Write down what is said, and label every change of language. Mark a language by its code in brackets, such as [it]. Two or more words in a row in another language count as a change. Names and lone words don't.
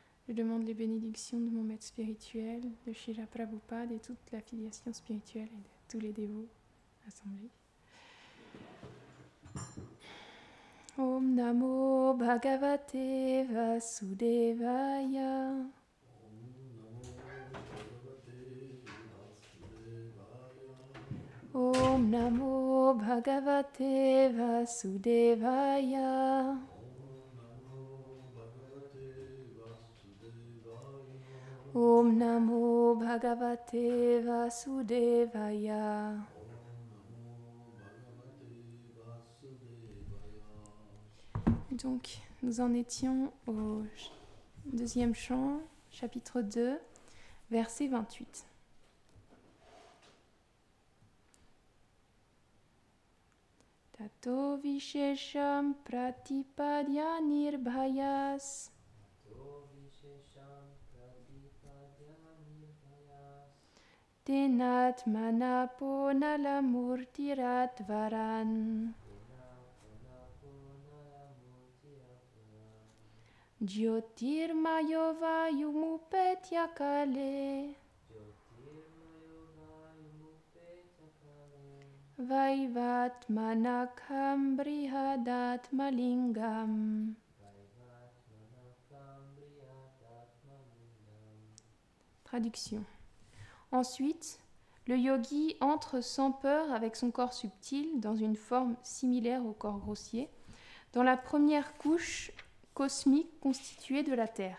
[fr] Je demande les bénédictions de mon maître spirituel, de Srila Prabhupada et toute l'affiliation spirituelle et de tous les dévots assemblés. [sa] ॐ नमो भगवते वासुदेवाय. ॐ नमो भगवते वासुदेवाय. ॐ नमो भगवते वासुदेवाय. [fr] Donc, nous en étions au deuxième chant, chapitre 2, verset 28. [sa] ततो विशेषं प्रतिपद्य निर्भयस्. तेनात्मनापो नलमूर्तिरत्वरन्. ज्योतिर्मयोव युमुपेत्य काले. वैवात्मनाकं बृहदात्मलिङ्गम्. [fr] Traduction. Ensuite, le yogi entre sans peur avec son corps subtil dans une forme similaire au corps grossier, dans la première couche cosmique constituée de la Terre.